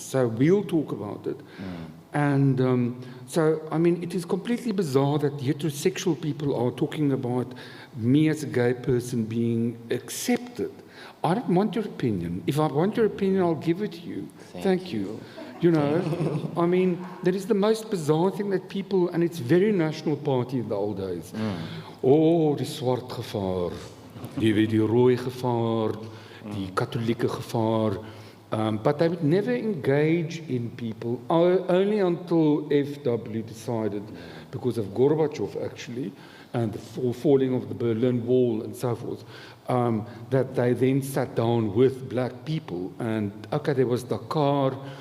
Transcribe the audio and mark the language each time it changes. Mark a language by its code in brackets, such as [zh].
[en] So we'll talk about it. And so, I mean, it is completely bizarre that heterosexual people are talking about me as a gay person being accepted. I don't want your opinion. If I want your opinion, I'll give it to you. Thank you. I mean, that is the most bizarre thing that people, and it's very National Party in the old days. [af] Oh, die swart gevaar, die rooi gevaar, die katholieke gevaar. [en] But they would never engage in people, only until FW decided, because of Gorbachev actually, and the falling of the Berlin Wall and so forth, that they then sat down with black people. And okay, there was Dakar,